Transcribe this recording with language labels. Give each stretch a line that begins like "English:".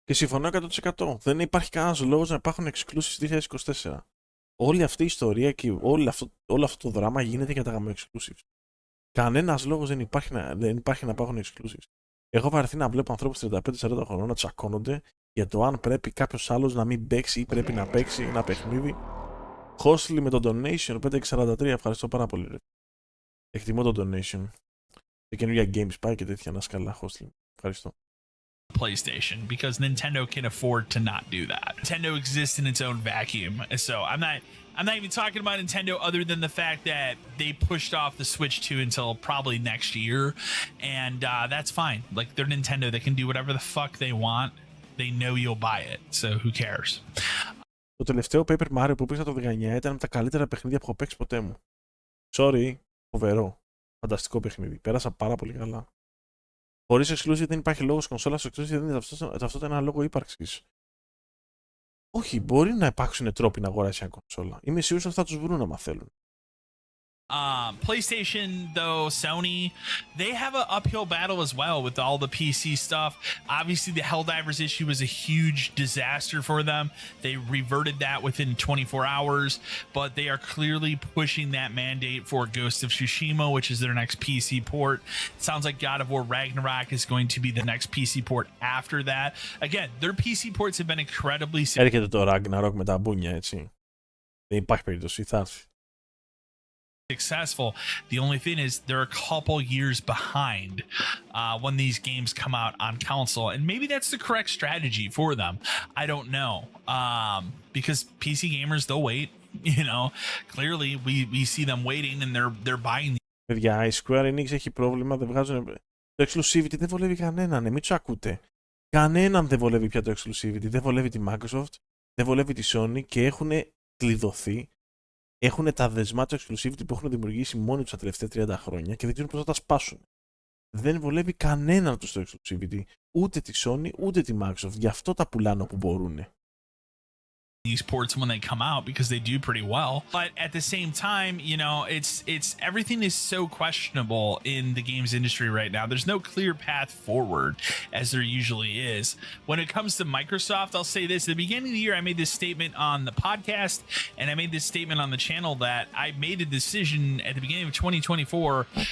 Greek: Και συμφωνώ 100%. Δεν υπάρχει κανένας λόγος να υπάρχουν exclusives 2024. Όλη αυτή η ιστορία και όλο αυτό το δράμα γίνεται για τα γάμο exclusives. Κανένας λόγος δεν υπάρχει να υπάρχουν exclusives. Έχω βαρεθεί να βλέπω ανθρώπους 35-40 χρονών να τσακώνονται για το αν πρέπει κάποιος άλλος να μην παίξει ή πρέπει να παίξει ένα παιχνίδι. Hostly με το donation 543, ευχαριστώ πάρα πολύ. Ρε. Εκτιμώ το donation. Σε καινούργια games πάει και τέτοια, να σκαλά Hostly. Ευχαριστώ.
English: PlayStation, because Nintendo can afford to not do that. Nintendo exists in its own vacuum, so I'm not even talking about Nintendo other than the fact that they pushed off the Switch 2 until probably next year, and that's fine. Like, they're Nintendo, they can do whatever the fuck they want. They know you'll buy it, so who cares?
Greek: Το τελευταίο Paper Mario που πήγα το 19 ήταν από τα καλύτερα παιχνίδια που έχω παίξει ποτέ μου.
English: Sorry,
Greek: φοβερό. Φανταστικό παιχνίδι. Πέρασα πάρα πολύ καλά. Χωρίς exclusive δεν υπάρχει λόγος κονσόλας, exclusive δεν είναι αυτό ένα λόγο ύπαρξης. Όχι, μπορεί να υπάρξουν τρόποι να αγοράσει μια κονσόλα. Είμαι σίγουρος ότι θα τους βρουν άμα θέλουν.
English: PlayStation, though, Sony, they have an uphill battle as well with all the PC stuff. Obviously, the Helldivers issue was a huge disaster for them. They reverted that within 24 hours, but they are clearly pushing that mandate for Ghost of Tsushima, which is their next PC port. It sounds like God of War Ragnarok is going to be the next PC port after that. Again, their PC ports have been incredibly
Greek: Έρχεται το Ragnarok με τα μπούνια, έτσι. Δεν υπάρχει περίπτωση, θα έρθει.
English: Successful. The only thing is they're a couple years behind when these games come out on console, and maybe that's the correct strategy for them. I don't know, because PC gamers, they'll wait. You know, clearly we see them waiting and they're buying.
Greek: Παιδιά, η Square Enix έχει πρόβλημα, δεν βγάζουν. Το exclusivity δεν βολεύει κανέναν, μην τους ακούτε. Κανέναν δεν βολεύει πια το exclusivity, δεν βολεύει τη Microsoft, δεν βολεύει τη Sony και έχουν κλειδωθεί. Έχουν τα δεσμά του exclusivity που έχουν δημιουργήσει μόνοι τους τα τελευταία 30 χρόνια και δεν ξέρουν πώς θα τα σπάσουν. Δεν βολεύει κανέναν τους το exclusivity, ούτε τη Sony ούτε τη Microsoft. Γι' αυτό τα πουλάνε όπου μπορούν.
English: these ports when they come out because they do pretty well. But at the same time, you know, it's everything is so questionable in the games industry right now. There's no clear path forward as there usually is. When it comes to Microsoft, I'll say this: at the beginning of the year, I made this statement on the podcast and I made this statement on the channel that I made a decision at the beginning of 2024.